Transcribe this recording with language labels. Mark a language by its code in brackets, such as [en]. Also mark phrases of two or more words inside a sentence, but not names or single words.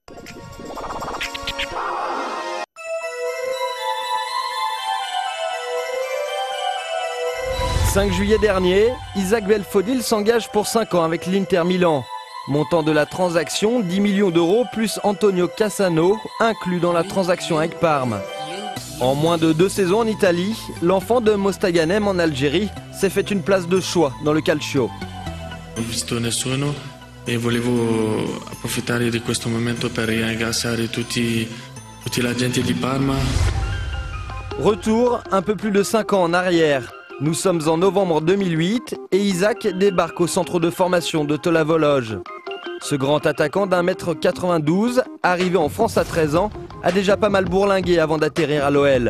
[fr] « 5 juillet dernier, Isaac Belfodil s'engage pour 5 ans avec l'Inter Milan. Montant de la transaction, 10 millions d'euros plus Antonio Cassano, inclus dans la transaction avec Parme. En moins de 2 saisons en Italie, l'enfant de Mostaganem en Algérie s'est fait une place de choix dans le calcio. [it] Non ho visto nessuno e volevo approfittare di questo momento per ringraziare tutti la gente di Parma. [fr] Retour un peu plus de 5 ans en arrière. Nous sommes en novembre 2008 et Isaac débarque au centre de formation de Tola-Vologe. Ce grand attaquant d'1,92 m, arrivé en France à 13 ans, a déjà pas mal bourlingué avant d'atterrir à l'OL.